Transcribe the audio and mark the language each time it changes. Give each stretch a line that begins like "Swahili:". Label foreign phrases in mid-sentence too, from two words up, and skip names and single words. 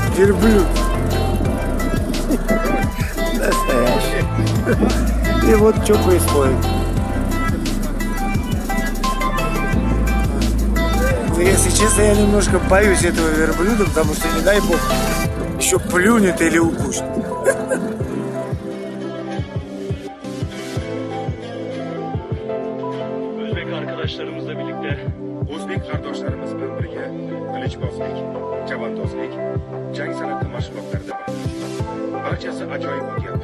Russian: верблюд. Настоящий. И вот что происходит. Если честно, я немножко боюсь этого верблюда, потому что, не дай бог, еще плюнет или укусит.
Turkish: Özbek arkadaşlarımızla birlikte
Uzbek: O'zbek qardoshlarimiz bilan birga qilichbozlik, chavandozlik, jang san'ati mashg'ulotlarida bor. Barchasi ajoyib o'tyapti.